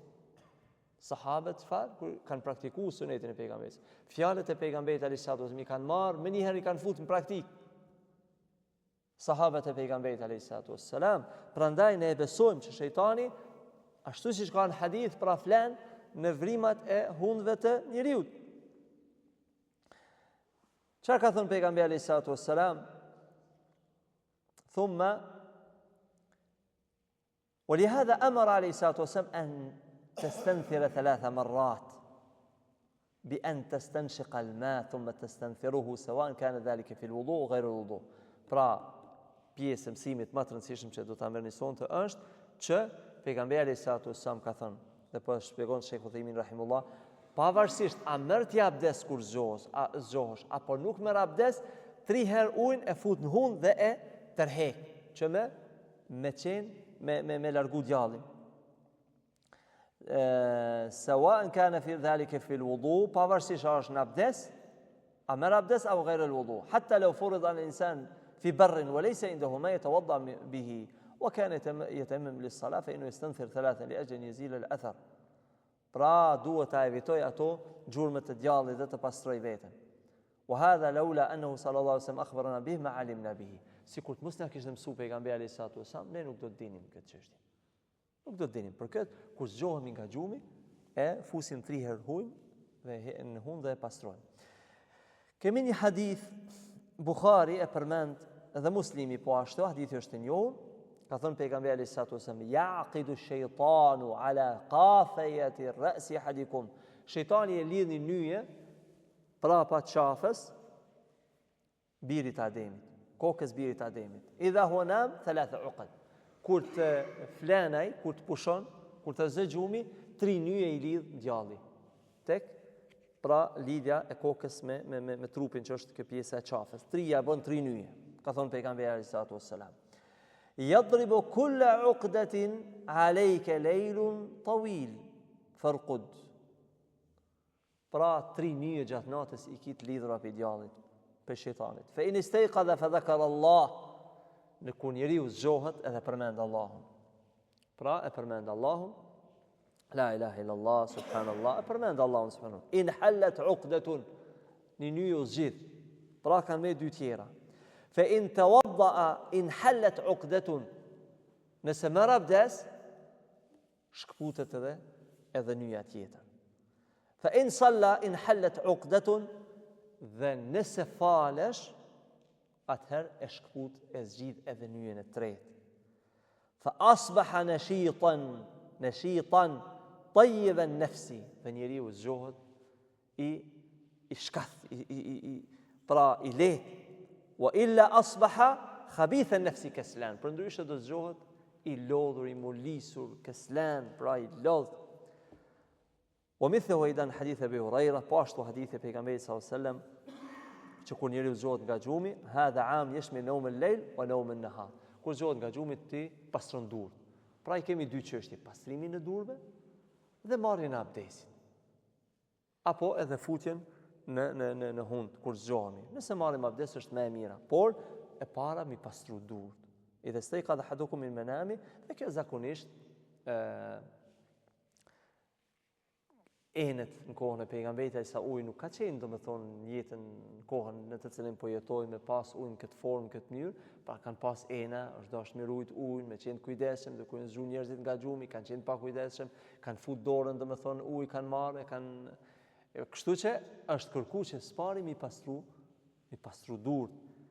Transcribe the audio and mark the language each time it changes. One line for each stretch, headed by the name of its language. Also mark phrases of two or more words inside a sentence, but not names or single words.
Albanian: Sahabët kur kanë praktikuar sunetin e pejgamberit, fjalët e pejgamberit
Arabic: عليه السلام
Albanian: i kanë marrë, më njëherë i kanë futur në praktikë. Sahabët e pejgamberit
Arabic: عليه السلام,
Albanian: prandaj ne e besojmë që shejtani, ashtu siç ka në hadith, pra flan në vrimat e hundëve të njeriu. Çfarë ka thënë pejgamberi
Arabic: عليه السلام? Thumma ولهذا أمر عليه الصلاة والسلام أن تستنثر 3 مرات بأن تستنشق الماء ثم تستنثره سواء كان ذلك في الوضوء غير الوضوء.
Albanian: Pra, pjesë mësimit më të rëndësishëm që do ta merrni sonte është që pejgamberi
Arabic: صلى الله عليه وسلم
Albanian: ka thënë, dhe po shpjegon Sheikhul Uthaymin rahimullah, pavarësisht a merr ti abdes kur zgjohesh apo nuk merr abdes, 3 herë ujin e fut në hund dhe e tërheq, që me largu djallin.
Arabic: سواء كان في ذلك في الوضوء
Albanian: pavarësisht a është në abdes, a merr abdes apo
Arabic: غير الوضوء. حتى لو فرض على الإنسان في بر وليس عنده ما يتوضأ به وكان يتيمم للصلاة فإنه يستنثر 3 لأجل أن يزيل الأثر.
Albanian: Pra duhet ta evitoj ato gjurmët të djallit dhe të pastroj veten.
Arabic: وهذا لولا أنه صلى الله عليه وسلم أخبرنا به ما علمنا به.
Albanian: Sikur të mos na kishte mësuar pejgamberi
Arabic: عليه الصلاة والسلام,
Albanian: ne nuk do të dinim këtë çështje. Nuk do të dinim. Për këtë, kur zgjohemi nga gjumi, e fusim 3 herë ujin dhe në hund dhe e pastrojmë. Kemi një hadith, Bukhari e përmend dhe Muslimi po ashtu, hadithi është i njohur. Ka thënë pejgamberi
Arabic: عليه الصلاة والسلام يعقد الشيطان على قافية رأس أحدكم."
Albanian: Shejtani e lidh një nyje prapa qafës birit Ademit, kokës birit Ademit.
Arabic: إذا هو نام ثلاث عقد.
Albanian: Kur të flenaj, kur të pushon, kur të zë gjumi, 3 nyje i lidh djalli. Tek pra lidhja e kokës me trupin që është kjo pjesa e qafës. 3 ja bën 3 nyje. Ka thënë pejgamberi
Arabic: عليه الصلاة والسلام. يضرب كل عقدة عليك ليل طويل فارقد.
Albanian: Pra 3 nyje gjatë natës i kit lidhura për djallit. për shejtanit.
Arabic: فإن استيقظ فذكر الله,
Albanian: në kur njeriu zgjohet edhe përmend Allahun. Pra e përmend Allahun,
Arabic: لا إله إلا الله سبحان الله,
Albanian: e përmend Allahun subhanallah.
Arabic: انحلت عقدة,
Albanian: një ju zgjidh. Pra kanë me dy tjera.
Arabic: فإن توضأ انحلت عقدة,
Albanian: nëse merr abdes, shkputet edhe nyja tjetër.
Arabic: فإن صلى انحلت عقدة,
Albanian: dhe nëse falesh, atëherë e shkput e zgjidh edhe nyjen e tretë.
Arabic: فأصبح نشيطا طيب النفس,
Albanian: dhe njeriu zgjohet i shkath, pra i lehtë.
Arabic: وإلا أصبح خبيث النفس كسلان,
Albanian: përndryshe do zgjohet i lodhur, i mulisur, kaslan, pra i lodh.
Arabic: ومثله أيضا حديث أبي هريرة باشطو حديث pejgamberit صلى الله عليه وسلم
Albanian: që kur njeriu zgjohet nga gjumi,
Arabic: هذا عام يشمل نوم الليل ونوم النهار.
Albanian: Kur zgjohet nga gjumi ti pastron durr. Pra i kemi dy çështje, pastrimin e durrve dhe marrjen e abdesit. Apo edhe futjen në hund kur zgjohemi. Nëse marrim abdes është më e mira, por e para mi pastru durrt.
Arabic: إذا استيقظ أحدكم من منامه,
Albanian: dhe kjo zakonisht enet në kohën e pejgamberit sa uji nuk ka qenë domethënë jetën në kohën në të cilën po jetojmë me pas ujin këtë formë, këtë mënyrë, pra kanë pas ena, është dashur me rujt ujin, me qenë kujdesshëm, dhe kur zgjuan njerëzit nga gjumi, kanë qenë pa kujdesshëm, kanë fut dorën domethënë uji kanë marrë, kështu që është kërkuar që spari mi pastru durrt.